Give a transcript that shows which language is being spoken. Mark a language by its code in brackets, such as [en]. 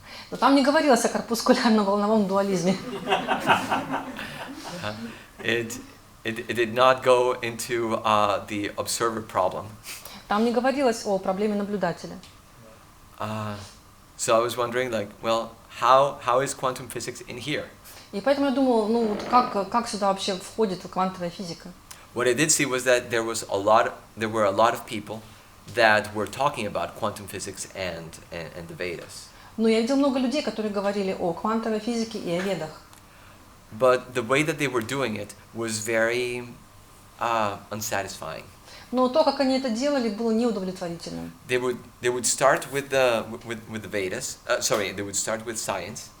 [ru] Но там не говорилось о корпускулярно-волновом дуализме. [en] It did not go into the observer problem. [ru] Там не говорилось о проблеме наблюдателя. [en] So I was wondering, how is quantum physics in here? [ru] И поэтому я думал, как сюда вообще входит квантовая физика? [en] What I did see was that there were a lot of people that were talking about quantum physics and the Vedas. [ru] Но я видел много людей, которые говорили о квантовой физике и о Ведах. [en] But the way that they were doing it was very unsatisfying. [ru] Но то, как они это делали, было неудовлетворительным. [en] They would start with the Vedas. They would start with science.